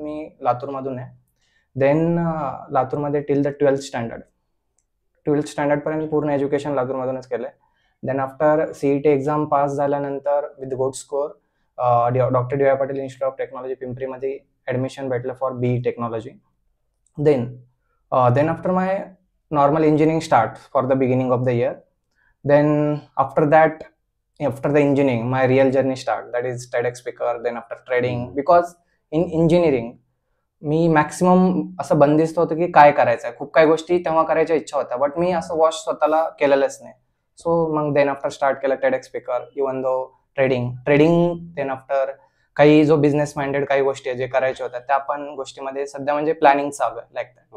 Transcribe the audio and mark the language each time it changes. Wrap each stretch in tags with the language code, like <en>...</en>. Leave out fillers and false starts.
<mr>मी लातूरमधून आहे. देन लातूरमध्ये till the 12th स्टँडर्डपर्यंत पूर्ण एज्युकेशन लातूरमधूनच केलं आहे. Then after CET exam pass झाल्यानंतर with good score doctor DY Patil institute of technology पिंपरीमध्ये admission भेटलं for BE technology.</mr> <en>Then after my normal engineering start for the beginning of the year. Then after the engineering, my real journey start. That is TEDx speaker. Then after trading, because in engineering</en> <mr>मी maximum असं बंदिस्त होतं की काय करायचं आहे. खूप काही गोष्टी तेव्हा करायच्या इच्छा होत्या, बट मी असं वॉश स्वतःला केलेलंच नाही. सो मग देन आफ्टर स्टार्ट केलं TEDx speaker, even though trading. Then after काही जो बिझनेस माइंडेड काही गोष्टी आहे जे करायच्या होत्या, त्या पण गोष्टीमध्ये सध्या म्हणजे प्लॅनिंग चालू आहे लाईक दॅट.</mr>